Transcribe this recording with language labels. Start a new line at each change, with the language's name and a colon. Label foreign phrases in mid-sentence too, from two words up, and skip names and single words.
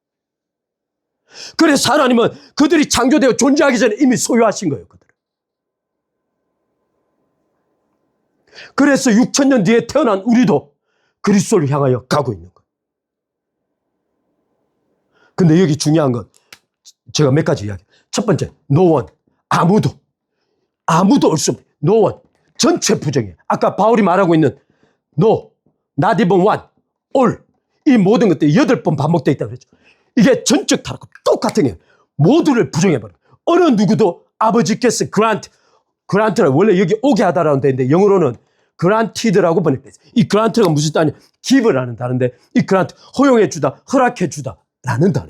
Korean: 그래서 하나님은 그들이 창조되어 존재하기 전에 이미 소유하신 거예요. 그들은. 그래서 6,000년 뒤에 태어난 우리도 그리스도를 향하여 가고 있는 거예요. 근데 여기 중요한 건 제가 몇 가지 이야기. 첫 번째,
English: no one.
Korean: 아무도 올 수 없는
English: no one.
Korean: 전체 부정이에요. 아까 바울이 말하고 있는
English: no, not even one, all.
Korean: 이 모든 것들이 8번 반복되어 있다고 그랬죠. 이게 전적 타락과 똑같은 게 모두를 부정해버려요. 어느 누구도 아버지께서 grant라고 원래 여기 오게 하다라는 데인데 영어로는 granted라고 번역돼 있어요. 이 grant가 무슨 단어냐? give라는 단어인데 이 grant, 허용해주다, 허락해주다라는 단어예요.